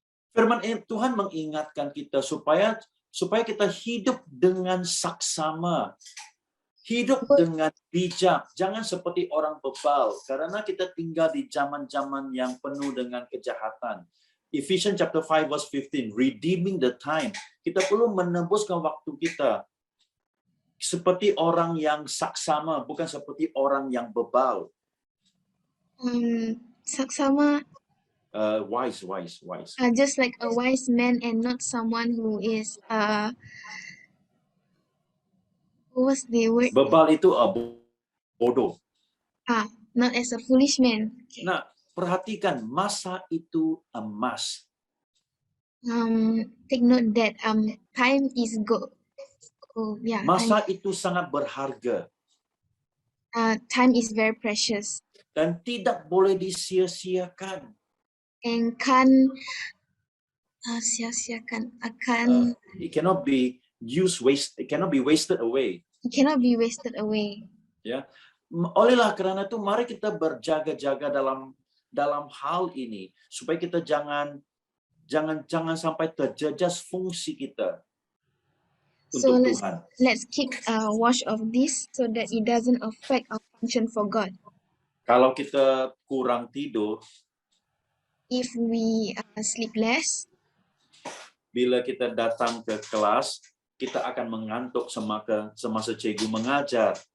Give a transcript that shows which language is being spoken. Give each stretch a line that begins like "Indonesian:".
Malay: Firman Tuhan mengingatkan kita supaya kita hidup dengan saksama, hidup dengan bijak, jangan seperti orang bebal, karena kita tinggal di zaman-zaman yang penuh dengan kejahatan.
English: Ephesians chapter 5 verse 15, redeeming the time.
Malay: Kita perlu menembuskan waktu kita seperti orang yang saksama, bukan seperti orang yang bebal. Saksama,
English: Wise. just like a wise man and not someone who is what's the word?
Malay: Bebal itu bodoh.
English: Not as a foolish man. Okay.
Malay: Nah, perhatikan masa itu emas.
English: Take note that time is gold.
Malay: Masa itu sangat berharga
English: time is very precious
Malay: dan tidak boleh disia-siakan. and kan sia-siakan akan
English: It cannot be it cannot be wasted away. it cannot be wasted away.
Malay: Ya, olehlah karena itu mari kita berjaga-jaga dalam hal ini supaya kita jangan sampai terjejas fungsi kita
English: So
Malay: untuk Tuhan.
English: let's keep watch of this so that it doesn't affect our function for God.
Malay: Kalau kita kurang tidur,
English: If we sleep less,
Malay: bila kita datang ke kelas, kita akan mengantuk semasa cikgu mengajar.